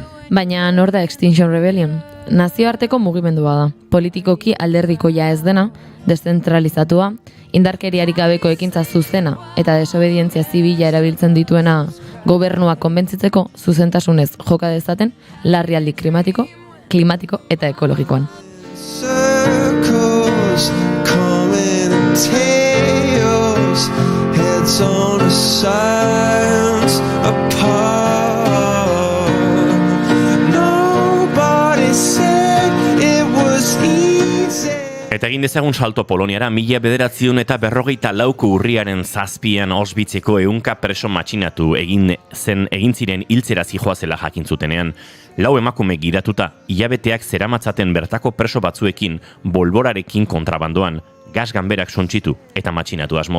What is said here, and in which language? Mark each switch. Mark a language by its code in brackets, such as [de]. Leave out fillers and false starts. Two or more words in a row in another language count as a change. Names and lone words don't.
[eu] Baina nor da Extinction Rebellion? Nazioarteko mugimendua da. Politikoki alderdikoia ez dena, deszentralizatua, indarkeriarik gabeko ekintza zuzena eta desobedientzia zibila erabiltzen dituena gobernuak konbentzitzeko zuzentasunez joka dezaten larrialdi klimatiko eta ekologikoan. [en] Circles, commentators, heads on a science apart. Nobody said it was easy. [eu] Eta egin dezagun salto Poloniara, 1944 urriaren 7 Auschwitzeko 100 preso matxinatu egin ziren hiltzera zihoazela jakin zutenean. 4 emakume gidatuta, hilabeteak zeramatzaten bertako preso batzuekin, bolborarekin kontrabandoan, gas ganberak sontxitu eta matxinatu asmoz.